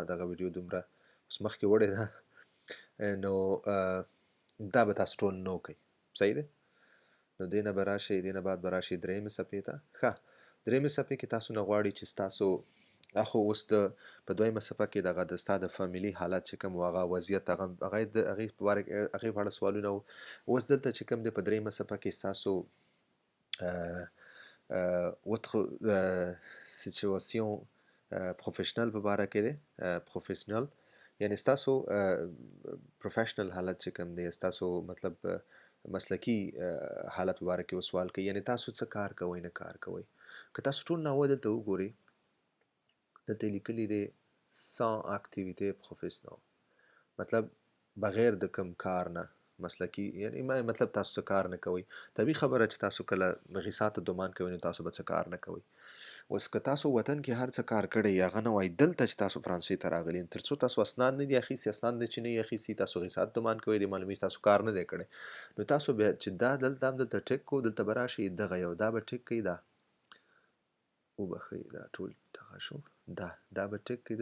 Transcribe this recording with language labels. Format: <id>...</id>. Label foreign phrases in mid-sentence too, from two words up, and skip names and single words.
<ps>دغه ویډیو دومره اوس مخکې وړې ده نو دا به تاسو ټول نه وکئ صحیح دی نو دې نه به راشئ دې نه بعد به راشئ درېیمې صفحې ته ښه درېیمې صفحې کې تاسو نه غواړي چې ستاسو خو اوس په دویمه صفحه کې دغه د ستا د فامیلي حالت چې کوم و هغه وضعیت هغې په اړه سوالونه وو اوس دلته چې کوم دی په درېیمه صفحه کې ستاسو</ps> <fr>votre situation professionnelle</fr> <ps>په باره کې دی professionnel یعنی ستاسو پروفیشنل حالت چې کوم دی، ستاسو مطلب مسلکی حالت مباره کې سوال کوي، یعنی تاسو څه کار کوئ نه کار کوئ. که تاسو ټول نامه دلته وګورئ، دلته لیکلي دی</ps> <fr>sans activité professionnelle،</fr> <ps>مطلب بغیر د کوم کار نه مسلکی، یعنی مطلب تاسو څه کار نه کوئ. طبیعي خبره چې تاسو کله غیصات دومان کوئ نو تاسو به څه کار نه کوئ. اوس که تاسو وطن کې هر څه کار کړی هغه نه وای، دلته چې تاسو فرانسې ته راغلي تر څو تاسو اسناد نه دي اخیستي، اسناد چې نه یې اخیستي، تاسو غیصات دومان کوئ، د معلومي تاسو کار نه دی کړی، نو تاسو بیا چې دا دلته ټیک کو، دلته به راشي دغه یو دا به ټیک کوي، دا وبښئ دا ټول دغه شو، دا به ټیک کوي.</ps>